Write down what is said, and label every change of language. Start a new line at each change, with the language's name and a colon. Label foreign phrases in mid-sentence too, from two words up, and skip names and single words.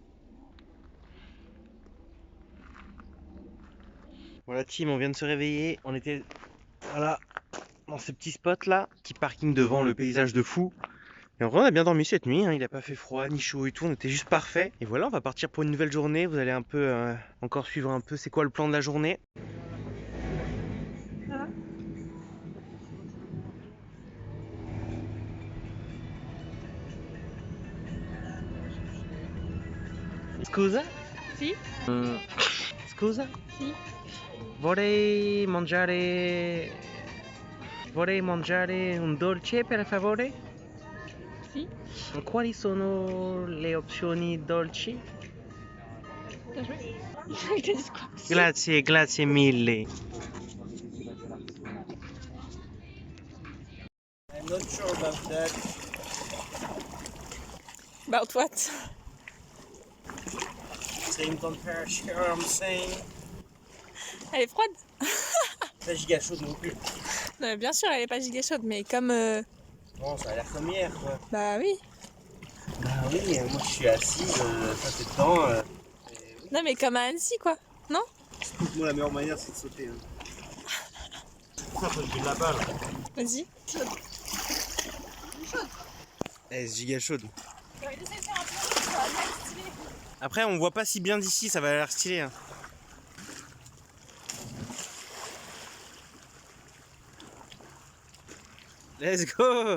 French: Voilà team, on vient de se réveiller. On était voilà dans ce petit spot là, petit parking devant le paysage de fou. Et en vrai on a bien dormi cette nuit, hein. Il a pas fait froid ni chaud et tout, on était juste parfait. Et voilà, on va partir pour une nouvelle journée. Vous allez un peu encore suivre un peu c'est quoi le plan de la journée.
Italian: Scusa? Si. Scusa? Si. Vorrei mangiare un dolce per favore? Si. Quali sono le opzioni dolci?
French: Bien joué.
Italian: Grazie, grazie mille.
English: I'm not sure about that. About what? Same temperature, I'm saying.
French: Elle est froide? Pas giga chaude non plus. Non, mais bien sûr, elle est pas giga chaude, mais comme. Bon, ça a l'air comme hier, quoi. Bah oui. Bah oui, moi je suis assise, ça fait dedans. Non, mais comme à Annecy, quoi. Non? Moi, la meilleure manière, c'est de sauter. Hein. Ça, faut que je de la balle. Vas-y. Eh, c'est giga chaude. Après, on voit pas si bien d'ici, ça va l'air stylé. Hein.
English: Let's go!